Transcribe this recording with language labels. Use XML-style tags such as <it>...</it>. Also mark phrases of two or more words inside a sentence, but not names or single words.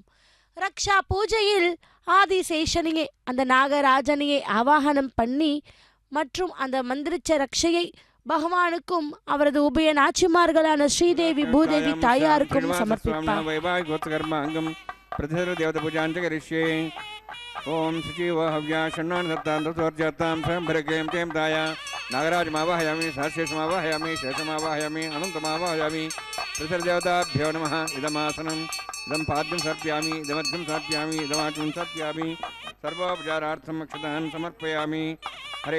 <ta>ரக்ஷா பூஜையில் ஆதிசேஷனையே, அந்த நாகராஜனையை ஆவாகனம் பண்ணி மற்றும் அந்த மந்திரிச்ச ரக்ஷையை பகவானுக்கும் அவரது உபய நாச்சிமார்களான ஸ்ரீதேவி பூதேவி தாயாருக்கும் சமர்ப்பிப்பார்.</ta> <sa>ओम शुचिव हव्या षण्णान् दत्तां स्वयंभरकें तें दाय नागराजमावाहयामि सहस्रेशमावाहयामि शेषमावाहयामि अनन्तमावाहयामि त्रिसर्देवताभ्यो नमः इदमासनम् इदं पाद्यं समर्पयामि इदमध्यं समर्पयामि इदमाचमं समर्पयामि सर्वोपचारार्थम् अक्षतान् समर्पयामि हरे</sa>